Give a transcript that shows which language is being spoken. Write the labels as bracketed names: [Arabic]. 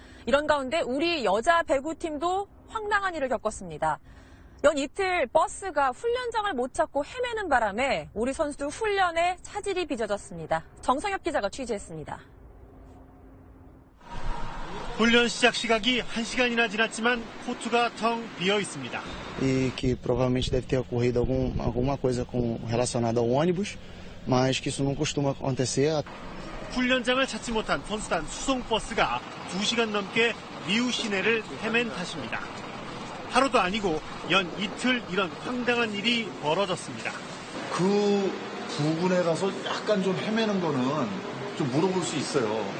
[Korean] 이런 가운데 우리 여자 배구팀도 황당한 일을 겪었습니다. 연 이틀 버스가 훈련장을 못 찾고 헤매는 바람에 우리 선수들 훈련에 차질이 빚어졌습니다. 정성엽 기자가 취재했습니다. 훈련 시작 시각이 1시간이나 지났지만 코트가 텅 비어 있습니다. [Portuguese] Que provavelmente deve ter ocorrido alguma coisa relacionada ao ônibus, mas que isso não costuma acontecer. [Korean] 훈련장을 찾지 못한 선수단 수송버스가 2시간 넘게 미우 시내를 헤맨 탓입니다. 하루도 아니고 연 이틀 이런 황당한 일이 벌어졌습니다. 그 부근에 가서 약간 좀 헤매는 거는 좀 물어볼 수 있어요.